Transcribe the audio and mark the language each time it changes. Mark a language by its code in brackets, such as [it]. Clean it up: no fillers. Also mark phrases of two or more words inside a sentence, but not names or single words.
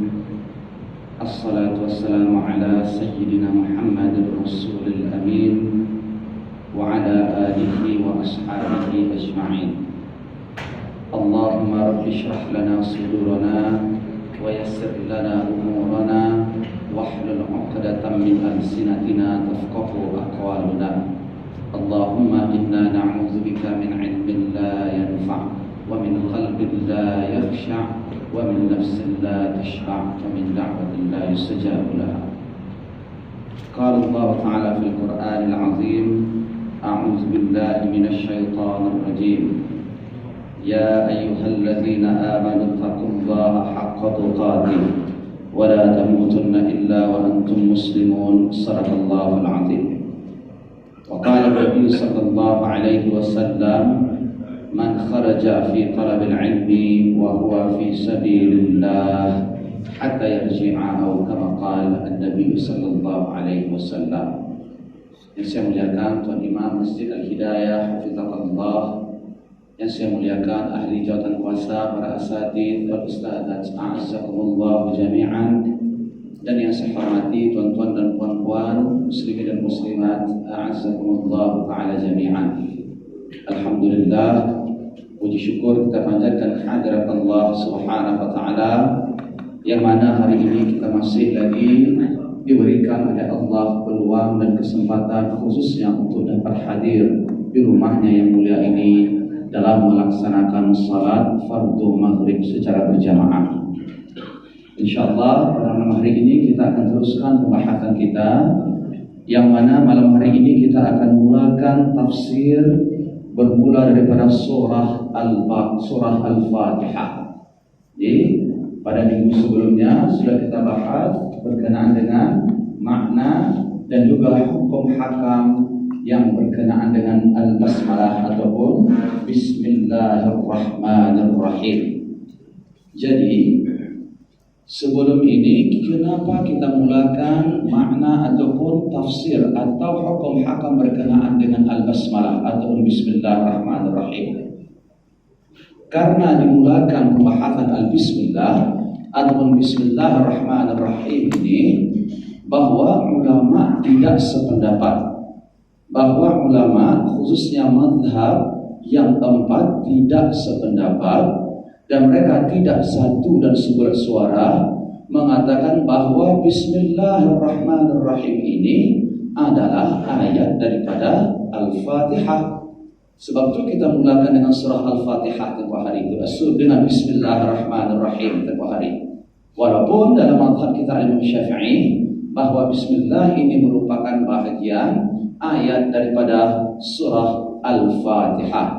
[ar] الصلاة والسلام على سيدنا محمد رسول الأمين وعلى آله وأصحابه أجمعين. اللهم رب اشرح لنا صدورنا ويسر لنا أمورنا واحلل عقدة من ألسنتنا تفقه أقوالنا. اللهم إنا نعوذ بك من علم لا ينفع ومن قلب لا يخشع ومن نفس لا تشبع ومن دعوة لا يستجاب لها. قال الله تعالى في القرآن العظيم، أعوذ بالله من الشيطان الرجيم. يا أيها الذين آمنوا اتقوا الله حق تقاته ولا تموتن إلا وأنتم مسلمون. صدق الله العظيم. وقال النبي صلى الله عليه وسلم من خرج في طلب العلم وهو في سبيل الله حتى يرجع أو كما قال النبي صلى الله عليه وسلم. [ms] Yang saya muliakan Tuan Imam Masjid Al-Hidayah Hafizahullah, yang saya muliakan ahli jawatan kuasa, para [ar] الأساتذة والأستاذات, أعزكم الله جميعا, [ms] dan yang saya hormati tuan-tuan dan puan-puan, muslimin dan muslimat, [ar] أعزكم الله تعالى جميعا. [ms] Alhamdulillah, puji syukur kita panjatkan hadirat Allah [ar] سبحانه وتعالى, [ms] yang mana hari ini kita masih lagi diberikan oleh Allah peluang dan kesempatan khususnya untuk dapat hadir di rumahnya yang mulia ini dalam melaksanakan salat fardu maghrib secara berjamaah. InsyaAllah pada malam hari ini kita akan teruskan pembahasan kita, yang mana malam hari ini kita akan mulakan tafsir bermula daripada surah Al-Fatihah. Jadi pada minggu sebelumnya sudah kita bahas berkenaan dengan makna dan juga hukum hakam yang berkenaan dengan Al-Basmalah ataupun Bismillahirrahmanirrahim. Jadi sebelum ini, kenapa kita mulakan makna ataupun tafsir atau hukum hakam berkenaan dengan Al-Basmalah ataupun Bismillahirrahmanirrahim? Karena dimulakan pembahasan Al-Bismillah ataupun Bismillahirrahmanirrahim ini, bahwa ulama tidak sependapat, bahwa ulama khususnya mazhab yang keempat tidak sependapat, dan mereka tidak satu dan sebersuara mengatakan bahwa Bismillahirrahmanirrahim ini adalah ayat daripada Al-Fatihah. Sebab itu kita mulakan dengan surah Al-Fatihah tempoh hari itu, dengan Bismillahirrahmanirrahim tempoh hari. Walaupun dalam mazhab kita Imam Syafi'i bahwa Bismillah ini merupakan bahagian ayat daripada surah Al-Fatihah.